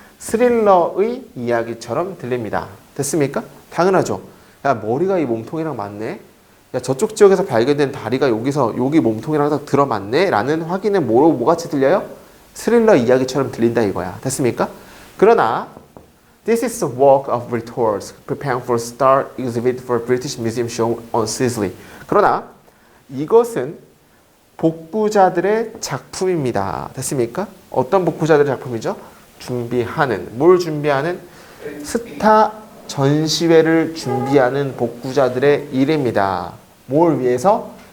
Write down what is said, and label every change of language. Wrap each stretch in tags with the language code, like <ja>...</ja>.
<ko>스릴러의 이야기처럼 들립니다. 됐습니까? 당연하죠. 야 머리가 이 몸통이랑 맞네. 야 저쪽 지역에서 발견된 다리가 여기 몸통이랑 딱 들어맞네 라는 확인은 뭐같이 들려요? 스릴러 이야기처럼 들린다 이거야. 됐습니까? 그러나</ko> <en>This is a work of rhetorics preparing for star exhibit for British Museum show on Sicily.</en> <ko>그러나 이것은 복구자들의 작품입니다. 됐습니까? 어떤 복구자들의 작품이죠? 뭘 준비하는? 스타 전시회를 준비하는 복구자들의 일입니다. 뭘 위해서?</ko>